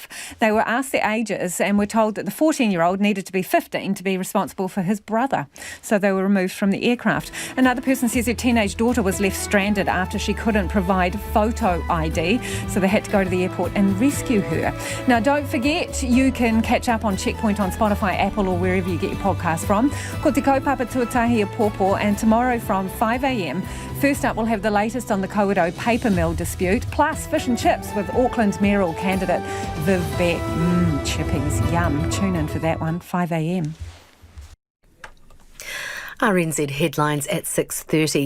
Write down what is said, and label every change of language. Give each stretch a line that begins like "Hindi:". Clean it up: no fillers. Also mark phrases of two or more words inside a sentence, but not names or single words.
English: They were asked their ages and were told that the 14-year-old needed to be 15 to be responsible for his brother. So they were removed from the aircraft. Another person says her teenage daughter was left stranded after she couldn't provide photo ID, so they had to go to the airport and rescue her. Now, don't forget, you can catch up on Checkpoint on Spotify, Apple, or wherever you get your podcast from.
Māori: Ko te kaupapa tuatahi a pōpō,
English: and tomorrow from 5 a.m, first up we'll have the latest on the Kawerau paper mill dispute, plus fish and chips with Auckland mayoral candidate Viv Beck. Chippies, yum. Tune in for that one, 5 a.m. RNZ headlines at 6:30.